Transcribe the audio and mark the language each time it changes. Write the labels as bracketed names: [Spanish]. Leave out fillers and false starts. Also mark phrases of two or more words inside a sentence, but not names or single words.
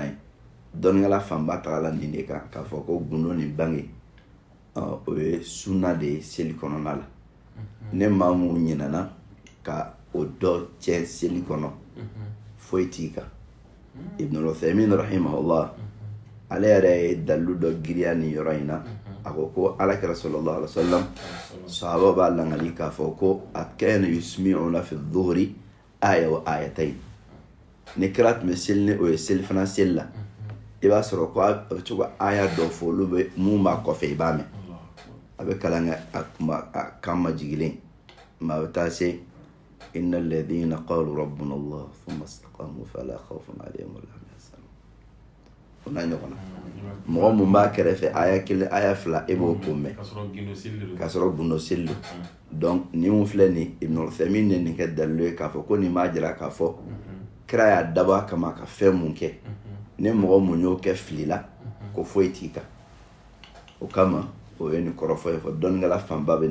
[Bambara] ye dɔnnikɛla fanba tagala nin de kan k'a fɔ ko gundo ni bange o ye sunna de ye seli kɔnɔna la ne maa mun ɲinɛna ka o dɔ cɛ seli kɔnɔ foyi t'i kan Ibnul Uthaymin rahimahullah ale yɛrɛ ye dalilu dɔ giriya nin yɔrɔ in na a ko alakira [Arabic] صلى الله عليه وسلم [Bambara] sahaba b'a langali k'a fɔ ko [Arabic] كان يسمعنا في الظهر آية وآيتين [Bambara] ni kira tun bɛ seli ni o ye selifana seli la i b'a sɔrɔ ko a bɛ to ka aya dɔ fɔ olu bɛ mun b'a kɔfɛ i b'a mɛn a bɛ kalan kɛ a kuma a kan majigilen ma a bɛ taa se [Arabic] إن الذين قالوا ربنا الله ثم استقاموا فلا خوف عليهم ولا هم يحزنون [Bambara] ona ɲɔgɔn na mɔgɔ mun b'a kɛrɛfɛ aya kelen aya fila e b'o ko mɛn k'a sɔrɔ gundo seli don donc ni mun filɛ nin Ibn Uthaymin ye nin kɛ dalilu ye k'a fɔ ko nin b'a jira k'a fɔ kira y'a dabɔ a kama ka fɛn mun kɛ ni mɔgɔ mun y'o kɛ fili la ko foyi t'i kan o kama o ye nin kɔrɔfɔ ye fɔ dɔnnikɛla fanba bɛ